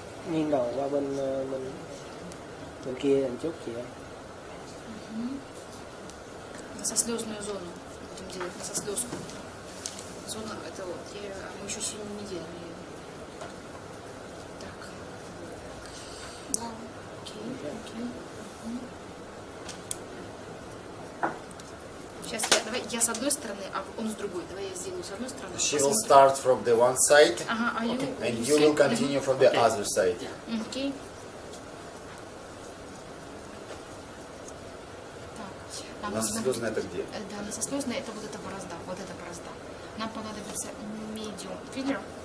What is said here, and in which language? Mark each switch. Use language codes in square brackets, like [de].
[vi] Nghiêng đầu qua bên bên kia một chút chị em. [ru] На сослезную зону будем делать, на сослезку. Зона это вот, мы еще сегодня не делали. Так. Да, окей, окей. Сейчас давай я с одной стороны, а он с другой. Давай я сделаю с одной стороны. [en] She will start from the one side, [ru] Ага, а [en] and you will continue from the other side. [ru] Окей. Так. На сослезной это где? Да, на сослезной это вот эта борозда, вот эта борозда. Нам понадобится medium filler.